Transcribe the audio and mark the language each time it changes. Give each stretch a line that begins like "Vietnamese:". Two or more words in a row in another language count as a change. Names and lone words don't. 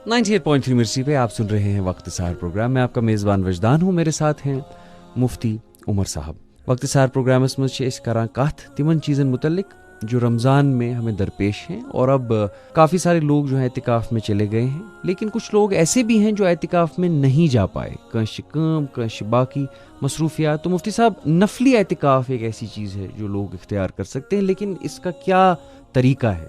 Urdu: 98.3 مرسی پہ آپ سن رہے ہیں وقت سحر پروگرام. میں آپ کا میزبان وجدان ہوں. میرے ساتھ ہیں مفتی عمر صاحب.
Kashmiri: وقت سحر پروگرامس مز چھِ أسۍ کران کتھ تمن چیزن متعلق
Urdu: جو رمضان میں ہمیں درپیش ہیں. اور اب کافی سارے لوگ جو ہیں اعتکاف میں چلے گئے ہیں, لیکن کچھ لوگ ایسے بھی ہیں جو اعتکاف میں نہیں جا پائے.
Kashmiri: کانش کام کانش باقی مصروفیات.
Urdu: تو مفتی صاحب, نفلی اعتکاف ایک ایسی چیز ہے جو لوگ اختیار کر سکتے ہیں, لیکن اس کا کیا طریقہ ہے؟